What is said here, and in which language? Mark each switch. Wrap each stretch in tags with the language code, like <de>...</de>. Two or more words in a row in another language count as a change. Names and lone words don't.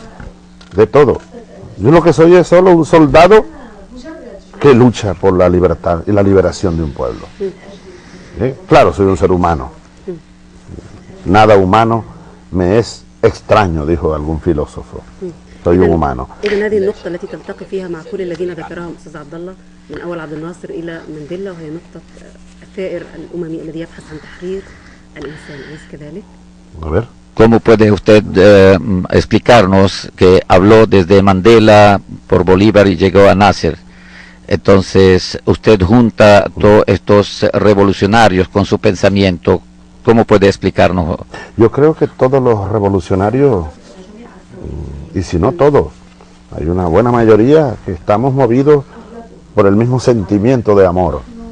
<es>Yo lo que soy es solo un soldado que lucha por la libertad y la liberación de un pueblo. Claro, soy un ser humano. Nada humano me es extraño, dijo algún filósofo. Soy un humano.</es> <ar>إذا هذه النقطة التي تلتقي فيها مع كل الذين ذكرهم أستاذ عبد الله من أول عبد الناصر إلى مانديلا، وهي نقطة الثائر الأممي الذي يبحث عن تحرير الإنسان، أليس كذلك؟</ar> <es>A ver. ¿Cómo puede usted explicarnos que habló desde Mandela por Bolívar y llegó a Nasser? Entonces, usted junta todos estos revolucionarios con su pensamiento. ¿Cómo puede explicarnos? Yo creo que todos los revolucionarios, y si no todos, hay una buena mayoría que estamos movidos por el mismo sentimiento de amor.</es>